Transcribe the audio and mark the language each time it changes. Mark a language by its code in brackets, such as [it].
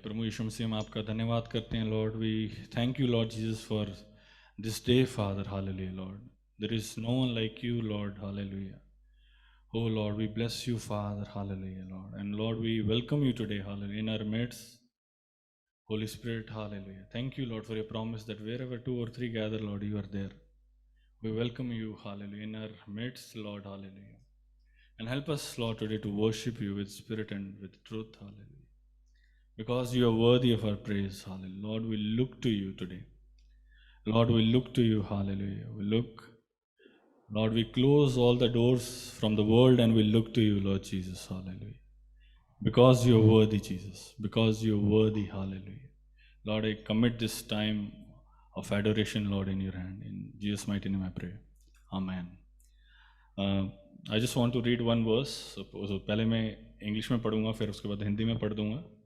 [hi] प्रभु यीशु मसीह, हम आपका धन्यवाद करते हैं Lord. [en] We thank you lord Jesus for this day father. Hallelujah lord, there is no one like you lord. Hallelujah. Oh Lord, we bless you, Father. Hallelujah, Lord. And Lord, we welcome you today, hallelujah, in our midst. Holy Spirit, hallelujah. Thank you, Lord, for your promise that wherever 2 or 3 gather, Lord, you are there. We welcome you, hallelujah, in our midst, Lord, hallelujah. And help us, Lord, today to worship you with spirit and with truth, hallelujah. Because you are worthy of our praise, hallelujah. Lord, we look to you today. Lord, we look to you, hallelujah. Lord, we close all the doors from the world and we look to you, Lord Jesus, hallelujah. Because you are worthy, Jesus. Because you are worthy, hallelujah. Lord, I commit this time of adoration, Lord, in your hand. In Jesus' mighty name I pray. Amen. I just want to read one verse. So [hi] पहले मैं English में पढ़ूंगा, फिर उसके बाद हिंदी में पढ़ दूंगा।